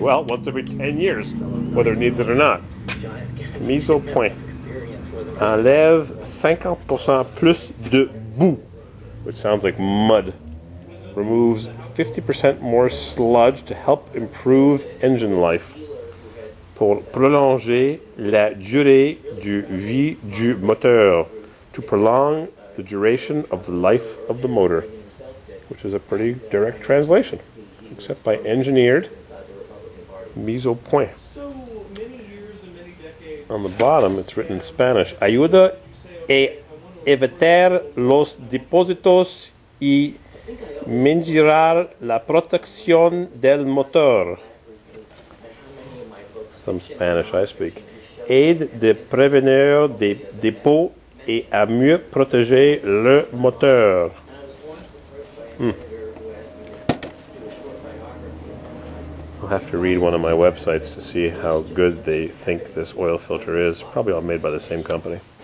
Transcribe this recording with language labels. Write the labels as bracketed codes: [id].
[en] Well, once every 10 years, whether it needs it or not. [fr] Mise au point. Enlève 50% plus de boue, [en] which sounds like mud. Removes 50% more sludge to help improve engine life. [fr] Pour prolonger la durée de vie du moteur. [en] To prolong the duration of the life of the motor. Which is a pretty direct translation, except by engineered, [fr] mise au point. [en] On the bottom, it's written in Spanish. [es] Ayuda a evitar los depósitos y mejorar la protección del motor. [en] Some Spanish I speak. [fr] Aide de prévenir des dépôts et à mieux protéger le moteur. [en] I'll have to read one of my websites to see how good they think this oil filter is. Probably all made by the same company.